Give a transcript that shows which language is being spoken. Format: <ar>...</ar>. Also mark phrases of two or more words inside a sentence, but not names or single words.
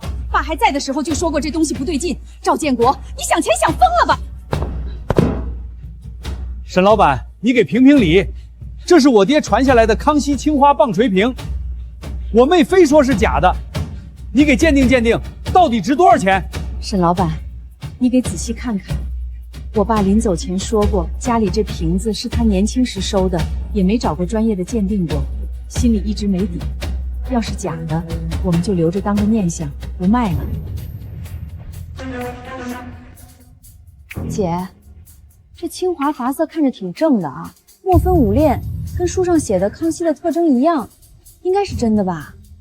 <zh>爸還在的時候就說過這東西不對勁。趙建國，你想錢想瘋了吧？沈老闆，你給評評理，這是我爹傳下來的康熙青花棒槌瓶，我妹非說是假的，你給鑑定鑑定，到底值多少錢？沈老闆，你給仔細看看， 我爸临走前说过，家里这瓶子是他年轻时收的，也没找过专业的鉴定过，心里一直没底。要是假的，我们就留着当个念想，不卖了。姐，这清华发色看着挺正的啊，墨分五链，跟书上写的康熙的特征一样，应该是真的吧？</zh>